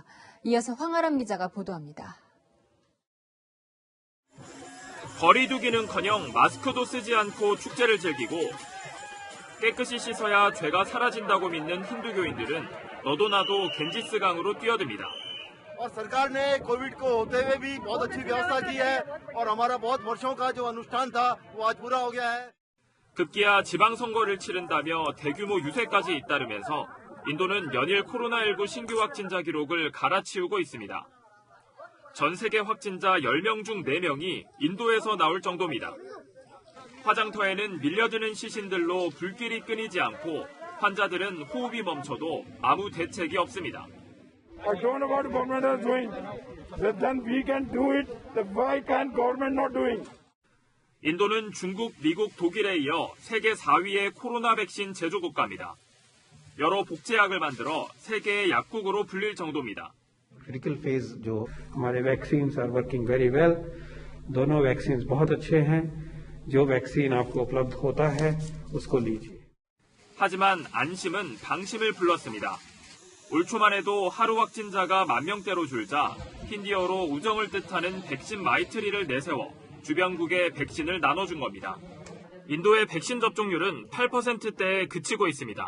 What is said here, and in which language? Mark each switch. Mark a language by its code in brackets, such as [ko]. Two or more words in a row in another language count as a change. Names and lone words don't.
[ko] 이어서 황아람 기자가 보도합니다. 거리두기는커녕 마스크도 쓰지 않고 축제를 즐기고 깨끗이 씻어야 죄가 사라진다고 믿는 힌두교인들은 너도 나도 겐지스강으로 뛰어듭니다. [hi] और सरकार ने कोविड को होते हुए भी बहुत अच्छी व्यवस्था की है और हमारा बहुत वर्षों का जो अनुष्ठान था वो आज पूरा हो गया है. [ko] 급기야 지방선거를 치른다며 대규모 유세까지 잇따르면서 인도는 연일 코로나19 신규 확진자 기록을 갈아치우고 있습니다. 전 세계 확진자 10명 중 4명이 인도에서 나올 정도입니다. 화장터에는 밀려드는 시신들로 불길이 끊이지 않고 환자들은 호흡이 멈춰도 아무 대책이 없습니다. [en] I don't know what the government is doing. Then we can do it. Why can't government not doing? [ko] 인도는 중국, 미국, 독일에 이어 세계 4위의 코로나 백신 제조 국가입니다. 여러 복제약을 만들어 세계의 약국으로 불릴 정도입니다. [en] critical phase [hi] जो हमारे [en] vaccines are working very well [hi] दोनों वैक्सीन्स बहुत अच्छे हैं जो वैक्सीन आपको उपलब्ध होता है उसको लीजिए. [ko] 하지만 안심은 방심을 불렀습니다. 올 초만 해도 하루 확진자가 10,000명대로 줄자 힌디어로 우정을 뜻하는 백신 마이트리를 내세워 주변국에 백신을 나눠준 겁니다. 인도의 백신 접종률은 8%대에 그치고 있습니다.